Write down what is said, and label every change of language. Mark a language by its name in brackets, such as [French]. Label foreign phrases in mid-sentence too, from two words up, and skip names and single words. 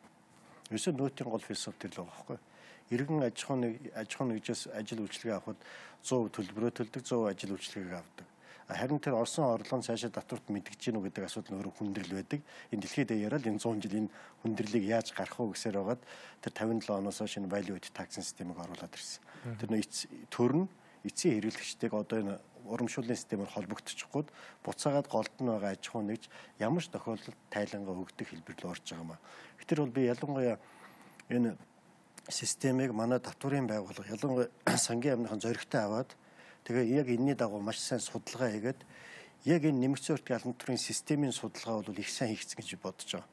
[Mongolian] Ерөөсөө нөөтийн гол философи тэр л байгаа байхгүй. Иргэн аж ахуйн нэгжээс ажил үйлчилгээ авахд 100% төлбөрөө төлдөг, 100% ажил үйлчилгээг авдаг. Харин тэр орсон орлого нь цаашаа татварт мэдгэж гинүү гэдэг асуудал нь өөрөө хүндрэл байдаг. Энэ дэлхийд даяараа л энэ 100 жил энэ хүндрэлийг яаж гарах вэ гэсээр байгаад тэр 57 оноос хойш энэ [English] value added tax [Mongolian] системийг оруулаад ирсэн. Тэр нөө төр нь эцсийн хэрэглэгчтэйг одоо энэ урамшууллын системээр холбогдчихгүйд буцаагаад голд нь байгаа аж ахуй нэгж ямар ч тохиолдолд тайлангаа өгдөг хэлбэр рүү орж байгаа юм аа. Тэр бол би ялангуяа энэ системийг манай татварын байгууллага ялангуяа сангийн амныхан зоригтой аваад тэгээ яг энэний дагуу маш сайн судалгаа хийгээд яг энэ нэмэгдсэн өртгийн албан татварын системийн судалгаа бол их сайн хийгдсэн гэж бодож байгаа.